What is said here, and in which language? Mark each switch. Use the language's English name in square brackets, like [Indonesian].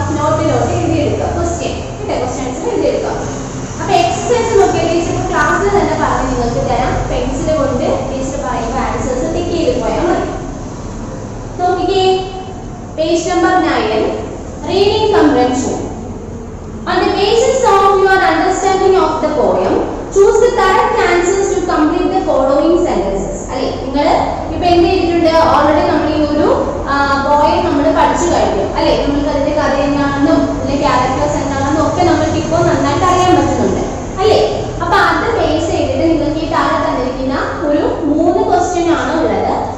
[Malayalam] നോട്ടിലോട്ട് എഴുതിയെടുക്കുക. Question answer എഴുതിയെടുക്കുക. അപ്പൊ exercise നോക്കിയ teacher ക്ലാസ്സിൽ തന്നെ പറഞ്ഞ് നിങ്ങൾക്ക് തരാം. പെൻസിൽ കൊണ്ട് ടീച്ചർ പറയുമ്പോൾ ആൻസേഴ്സ് ടിക്ക് ചെയ്ത് പോയാൽ മതി. നോക്കിക്കേ, page number 9, reading കംപ്രഹെൻഷൻ. [English] On the basis of your understanding of the poem, choose the correct answers to complete the following sentences. [Malayalam] അല്ലേ, നിങ്ങൾ ഇപ്പൊ എന്ത് ചെയ്തിട്ടുണ്ട്? ഓൾറെഡി നമ്മൾ ഈ ഒരു പോയം നമ്മൾ പഠിച്ചു കഴിഞ്ഞു അല്ലേ. നമുക്ക് അതിന്റെ കഥ എന്താണെന്നും അല്ലെങ്കിൽ ക്യാരക്ടേഴ്സ് എന്താണെന്നും ഒക്കെ നമ്മൾക്ക് ഇപ്പോൾ നന്നായിട്ട് അറിയാൻ പറ്റുന്നുണ്ട് അല്ലേ. അപ്പൊ അത് ബേസ് ചെയ്തിട്ട് നിങ്ങൾക്ക് ഈ താഴെ തന്നിരിക്കുന്ന ഒരു 3 ക്വസ്റ്റ്യൻ ആണ് ഉള്ളത്.